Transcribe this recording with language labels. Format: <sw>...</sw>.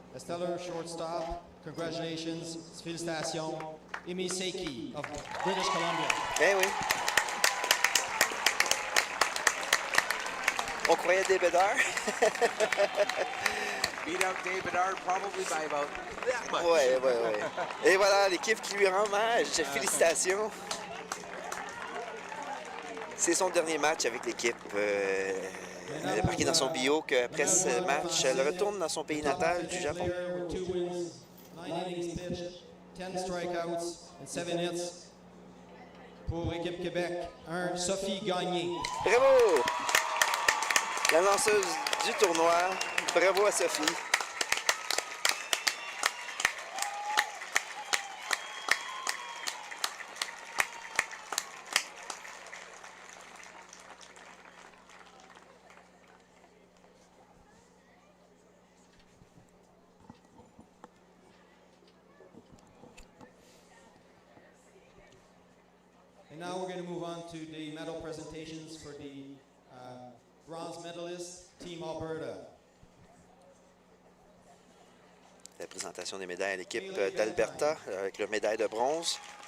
<en>A stellar shortstop. Congratulations, félicitations, Emi Seiki of British Columbia.</en> <fr>Eh oui. On croyait des Bédards.</fr> <en>Beat out David Ard probably by about that much.</en> <fr>Ouais, ouais, ouais. Et voilà, l'équipe qui lui rend hommage. Félicitations. C'est son dernier match avec l'équipe. Elle a marqué dans son bio qu'après ce match, elle retourne dans son pays natal du Japon.</fr> <en>2 wins, 9 innings pitched, 10 strikeouts, and 7 hits.</en> <fr>Pour équipe Québec 1, Sophie Gagné. Bravo! La lanceuse du tournoi. Bravo à Sophie.</fr> <en>now we're going to move on to the medal presentations for the bronze medalist, Team Alberta.</en> <fr>La présentation des médailles à l'équipe d'Alberta avec leur médaille de bronze.</fr>